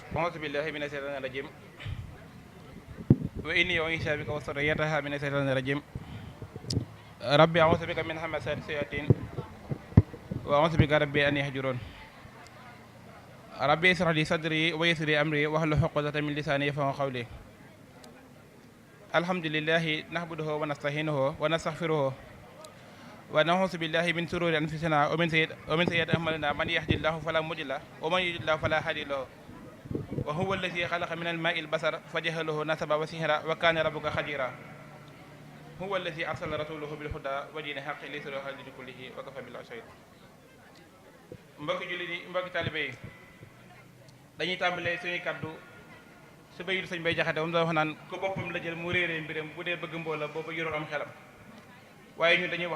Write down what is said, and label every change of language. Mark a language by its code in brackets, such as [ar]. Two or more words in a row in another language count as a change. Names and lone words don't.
[ar] أعوذ بالله من الشيطان الرجيم وإني أعيذها بك وذريتها من الشيطان الرجيم رب أعوذ بك من همزات الشياطين وأعوذ بك رب أن يحضرون رب اشرح لي صدري ويسر لي أمري واحلل عقدة من لساني يفقهوا قولي الحمد لله نحمده ونستعينه ونستغفره ونعوذ بالله من شرور أنفسنا ومن سيئات أعمالنا من يهده الله فلا مضل له ومن يضلل فلا هادي له وهو الذي خلق من الماء البشر فجعله نسبا وصهرا وكان ربك قديرا هو الذي أرسل رسوله بالهدى ودين الحق ليظهره على دين كله وكفى بالله شهيدا [wo] mbokki jullit yi mbokki taalibe yi dañuy tàmbalee suñuy kaddu su bayitu sëñ Bay Jaxate moom da wax naan ku boppam la jël mu réeree mbiram bu dee bëgg mbooloo booba yorul am xelam waaye ñun dañuy wax